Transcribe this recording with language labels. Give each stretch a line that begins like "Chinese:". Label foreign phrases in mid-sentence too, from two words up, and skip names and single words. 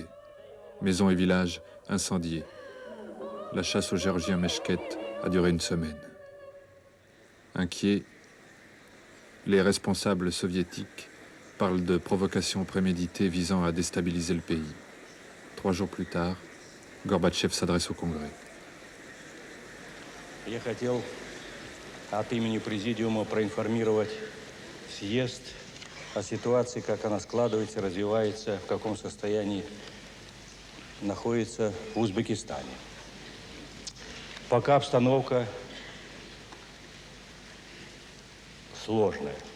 French: Maisons et villages incendiés. La chasse aux Géorgiens Meshket a duré 1 semaine. Inquiets, les responsables soviétiques parlent de provocations préméditées visant à déstabiliser le pays. 3 jours plus tard, Gorbatchev s'adresse au Congrès.
Russian: Я хотел от имени Президиума проинформировать съезд о ситуации, как она складывается, развивается, в каком состоянии находится в Узбекистане. Пока обстановка сложная.